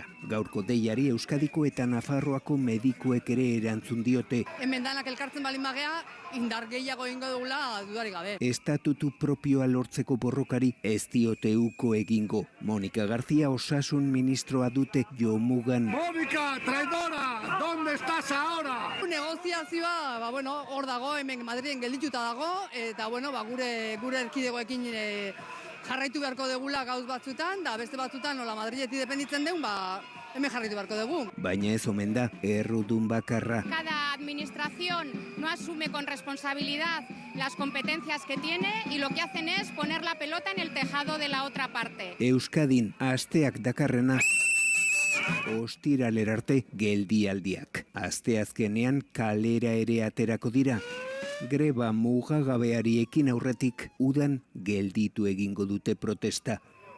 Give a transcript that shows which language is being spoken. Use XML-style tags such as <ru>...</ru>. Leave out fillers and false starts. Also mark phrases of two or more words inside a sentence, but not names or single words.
<eu>Gaurko deiari Euskadiko eta Nafarroako medikuek ere erantzun diote. Hemen danak elkartzen balin bagea, indar gehiago egingo dugula dudarik gabe. Estatutu propioa lortzeko borrokari ez diote uko egingo. Monika Garzia Osasun Ministroa dute jomugan.</eu> <es>Mónica, traidora, ¿dónde estás ahora?</es> <eu>Negoziazioa, hor dago, hemen Madrilen geldituta dago, eta gure erkidegoekin jarraitu beharko degula gauz batzutan, da beste batzutan nola Madriletik dependitzen deun, hemen jarraitu beharko dugu. Baina ez omen da, errudun bakarra.</eu> <es>Cada administración no asume con responsabilidad las competencias que tiene y lo que hacen es poner la pelota en el tejado de la otra parte.</es> <eu>Euskadin asteak dakarrena ostiraler arte geldialdiak. Asteazkenean kalera ere aterako dira. Greba mugagabeari ekin aurretik udan gelditu egingo dute protesta.</eu>